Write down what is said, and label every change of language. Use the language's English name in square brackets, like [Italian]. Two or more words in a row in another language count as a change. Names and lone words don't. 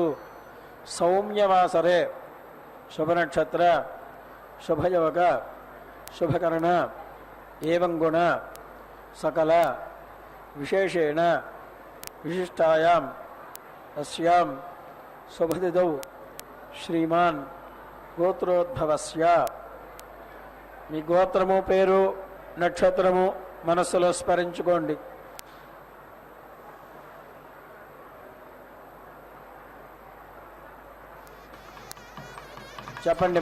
[Sanskrit] सौम्यवासरे शुभनक्षत्र शुभयोग शुभकर्ण एवं गुण सकल विशेषेण विशिष्टायां अस्यां शुभतिथौ श्रीमान् గోత్రోద్భవస్య [Telugu] మీ గోత్రము పేరు నక్షత్రము మనస్సులో స్మరించుకోండి. చెప్పండి.